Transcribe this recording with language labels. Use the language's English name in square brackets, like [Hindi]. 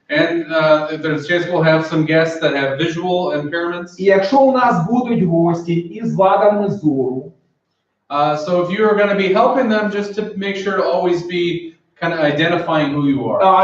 [English] And there's a chance we'll have some guests that have visual impairments. [Ukrainian] І якщо у нас будуть гості із вадами зору, [English] so if you're going to be helping them, just to make sure to always be kind of identifying who you are.